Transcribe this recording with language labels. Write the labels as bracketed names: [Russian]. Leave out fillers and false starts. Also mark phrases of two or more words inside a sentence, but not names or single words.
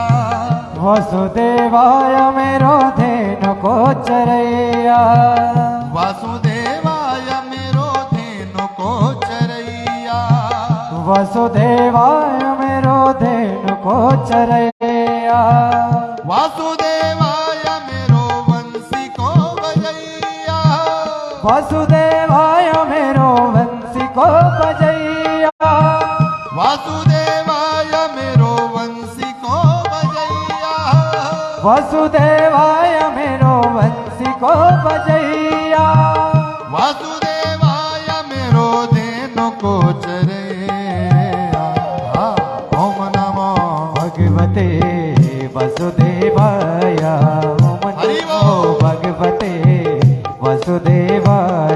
[Hindi] वासुदेवाय मेरो धेनु को चरैया, वासुदेवाय मेरो धेनु को चरैया, वासुदेवाय मेरो धेनु को चरैया, वासुदेवाय मेरो वंशी को बजैया, वासुदेवाय मेरो वंशी को बजैया, वासुदेवाय मेरो वंशी को बजैया, वासुदेवाय मेरो वंशी को बजैया, वासुदेवाय मेरो धेनु को चरैया। [Sanskrit] ओम नमो भगवते वासुदेवाय, ओम नमो भगवते वासुदेवाय,